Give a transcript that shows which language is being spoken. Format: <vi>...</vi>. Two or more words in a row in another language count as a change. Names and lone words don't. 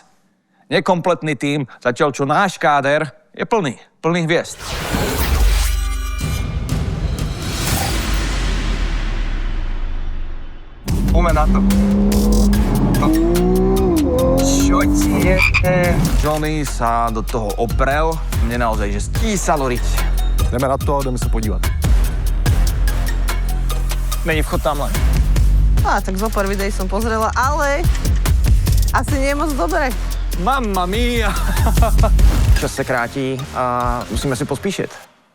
<sk>Nekompletný tím, zatiaľ čo náš káder je plný hviezd. Poďme na to. Čo ti je? Johnny sa do toho oprel. Mne naozaj, že stísalo riť.</sk> <cs>Jdeme na to a jdeme se podívat. Není vchod tamhle.</cs> <sk>Tak zo pár videí som pozrela, ale asi nie je moc dobré.</sk> <it>Mamma mia!</it> <cs>Čas se krátí a musíme si pospíšit.</cs>